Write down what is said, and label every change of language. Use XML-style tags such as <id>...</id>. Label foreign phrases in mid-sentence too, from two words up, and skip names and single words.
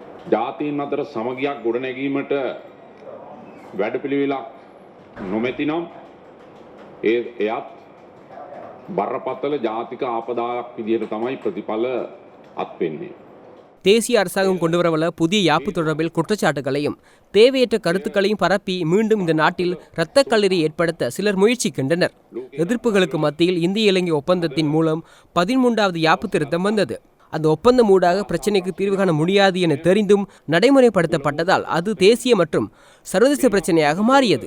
<si>ජාතීන් අතර සමගියක් ගොඩනැගීමට වැඩපිළිවෙලක් නොමැතිනම් එයත් බරපතල ජාතික ආපදායක් විදිහට තමයි ප්‍රතිඵල අත්වෙන්නේ.</si> <ta>தேசிய அரசாங்கம் கொண்டுவரவுள்ள புதிய யாப்பு தொடர்பில் குற்றச்சாட்டுகளையும் தேவையற்ற கருத்துக்களையும் பரப்பி மீண்டும் இந்த நாட்டில் இரத்த களரி ஏற்படுத்த சிலர் முயற்சிக்கின்றனர். எதிர்ப்புகளுக்கு மத்தியில் இந்திய இலங்கை ஒப்பந்தத்தின் மூலம் 13வது யாப்பு திருத்தம் வந்தது. அந்த ஒப்பந்தம் ஊடாக பிரச்சினைக்கு தீர்வு காண முடியாது என தெரிந்தும் நடைமுறைப்படுத்தப்பட்டதால் அது தேசிய மற்றும் சர்வதேச பிரச்சனையாக மாறியது.</ta>